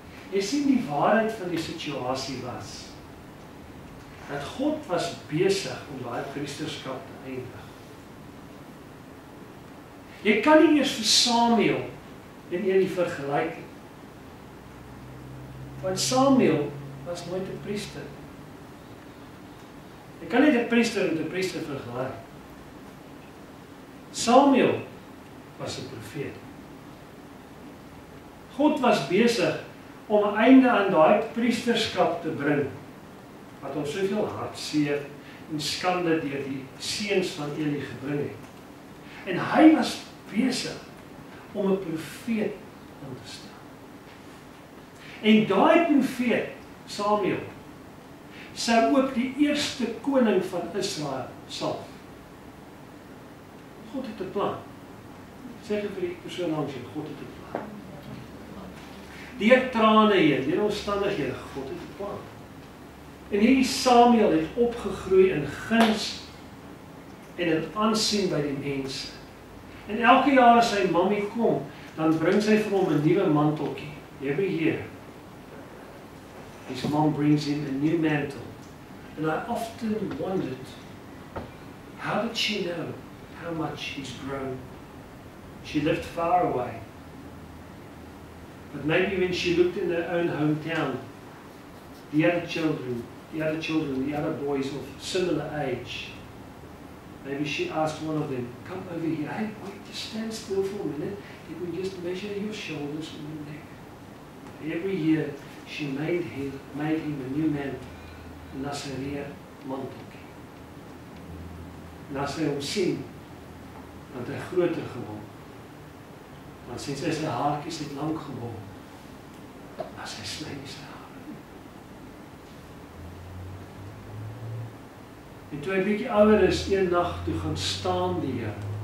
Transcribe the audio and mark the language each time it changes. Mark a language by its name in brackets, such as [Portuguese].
[Afrikaans] Jy sien die waarheid van die situasie was dat God was besig om daai priesterskap te eindig. Jy kan nie eers vir Samuel en Eli vergelyk nie. Want Samuel was nooit 'n priester. Jy kan nie 'n priester met 'n priester vergelyk. Samuel was 'n profeet. God was besig om 'n einde aan daai priesterskap te bring, wat ons soveel hartseer en skande deur die seuns van Eli gebring het. En hy was besig om 'n profeet aan te stel. En daai profeet, Samuel, sou ook die eerste koning van Israel salf. God het 'n plan. Sê vir die persoon langs jou, God het 'n plan. Deur trane heen, deur omstandighede, God het 'n plan. En hierdie Samuel het opgegroei in guns en in aansien by die mense. En elke jaar as sy mammie kom, dan bring sy vir hom 'n nuwe manteltjie. [English] Every year. His mom brings him a new mantle. And I often wondered, how did she know how much he's grown? She lived far away. But maybe when she looked in her own hometown, the other boys of similar age, maybe she asked one of them, come over here, hey, wait, just stand still for a minute, you can just measure your shoulders and your neck. Every year, she made him a new mantle, [Afrikaans] 'n Nasareë manteltjie. En as hy hom sien, want hy groter geword, want sy haartjies het lank geword, maar sy sny nie sy hare. En toe hy bietjie ouer is, een nag toe gaan staan die Here.